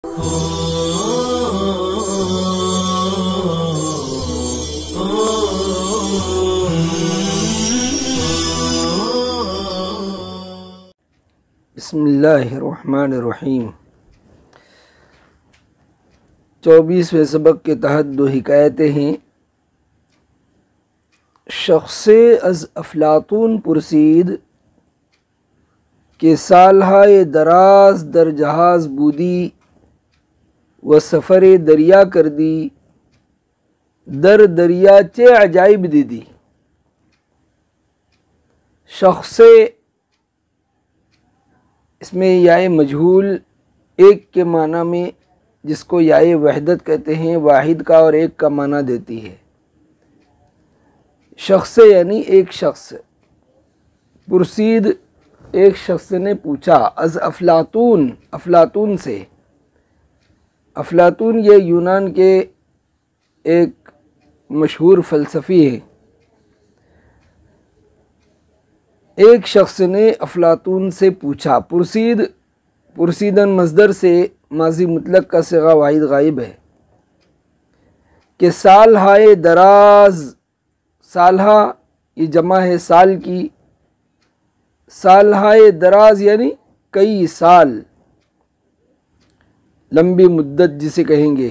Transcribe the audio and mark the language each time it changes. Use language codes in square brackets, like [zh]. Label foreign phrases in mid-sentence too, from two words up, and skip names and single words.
[ar] بسم اللہ الرحمن الرحیم۔ [ur] 24ویں سبق کے تحت دو حکایتیں ہیں۔ [fa] شخص از افلاطون پرسید کہ سالهای دراز در جهاز بودی و سفر دریا کردی، در دریا چه عجائب دیدی؟ [ur] شخص اس میں یائے مجہول ایک کے معنی میں، جس کو یائے وحدت کہتے ہیں، واحد کا اور ایک کا معنی دیتی ہے۔ شخص یعنی ایک شخص، پرسید ایک شخص نے پوچھا، [fa] از افلاطون، [ur] افلاطون سے۔ افلاطون یہ یونان کے ایک مشہور فلسفی ہیں۔ ایک شخص نے افلاطون سے پوچھا، پرسید، پرسیدن مصدر سے ماضی مطلق کا صیغہ واحد غائب ہے، کہ [fa] سالهای دراز، [ur] سالہا یہ جمع ہے سال کی، [fa] سالهای دراز [ur] یعنی کئی سال، لمبی مدت جسے کہیں گے۔